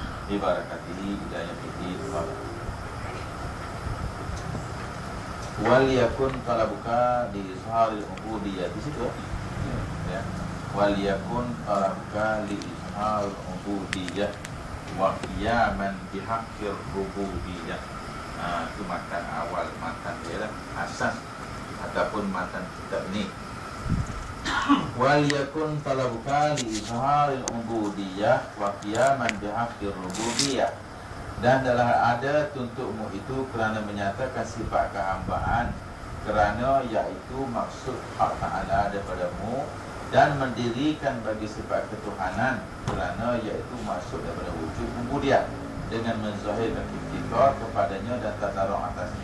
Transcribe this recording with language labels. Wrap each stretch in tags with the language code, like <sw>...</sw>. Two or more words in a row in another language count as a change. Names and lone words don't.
<ar>ببركاته هداية في الدين. وليكن طلبك لإظهار العبودية.</ar> <ms>Di situ ya.</ms> <ar>وليكن طلبك لإظهار العبودية وقياما بحق الربوبية.</ar> <ms>Itu matan awal, matan dia lah, asas ataupun matan kitab ni.</ms> <ar>وليكن طلبك لإظهار العبودية وقياما بحق الربوبية.</ar> <ms>Dan adalah ada tuntukmu itu kerana menyatakan sifat kehambaan, kerana iaitu maksud hak Ta'ala daripadamu, dan mendirikan bagi sifat ketuhanan, kerana iaitu maksud daripada wujud ubudiyah, dengan menzahirkan iftikar kepadanya dan tadarruk atasnya.</ms>